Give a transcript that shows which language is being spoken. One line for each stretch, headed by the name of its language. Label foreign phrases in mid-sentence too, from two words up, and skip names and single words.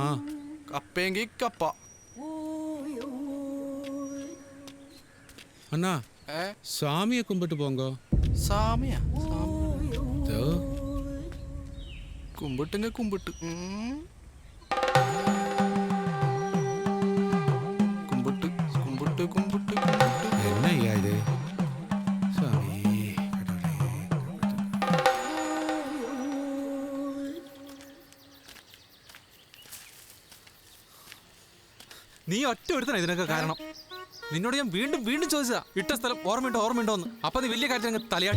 Malayalam: കപ്പയെങ്കിൽ കപ്പ.
Tamil: அண்ணா சாமியை கும்பிட்டு போங்க.
Malayalam: സാമിയാ?
Tamil: தோ
Malayalam: കുമ്പിട്ടുങ്ക കുമ്പിട്ട്. കുമ്പിട്ട് കുമ്പിട്ട് കുമ്പിട്ട് കുമ്പിട്ട്.
Tamil: என்ன ஐயா இது? சாமி
Malayalam: നീ ഒറ്റ ഒരുത്തനാ ഇതിനൊക്കെ കാരണം. നിന്നോട് ഞാൻ വീണ്ടും വീണ്ടും ചോദിച്ചതാ ഇട്ട സ്ഥലം ഓർമ്മയുണ്ടോ എന്ന്. അപ്പൊ നീ വലിയ കാര്യത്തിൽ അങ്ങ് തലയാട്ടി.